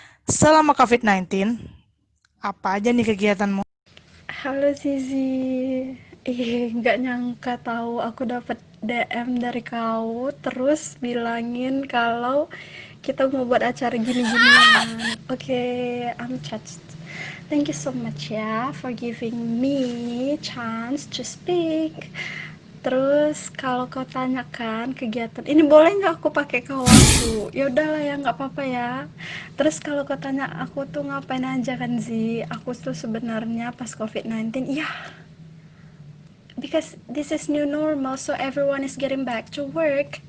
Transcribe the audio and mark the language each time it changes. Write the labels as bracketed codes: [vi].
[id] Selama COVID-19, apa aja nih kegiatanmu? Halo Zizi, nggak nyangka tahu aku dapat DM dari kau, terus bilangin kalau kita mau buat acara gini-ginian. [en] Oke, I'm touched. Thank you so much [id] ya [en] for giving me chance to speak. [id] Terus kalau kau tanyakan kegiatan ini boleh nggak aku pakai kau aku? Ya udahlah ya nggak apa-apa ya. Terus kalau kau tanya aku tuh ngapain aja kan Zi? Aku tuh sebenarnya pas COVID-19 ya [en] because this is new normal so everyone is getting back to work.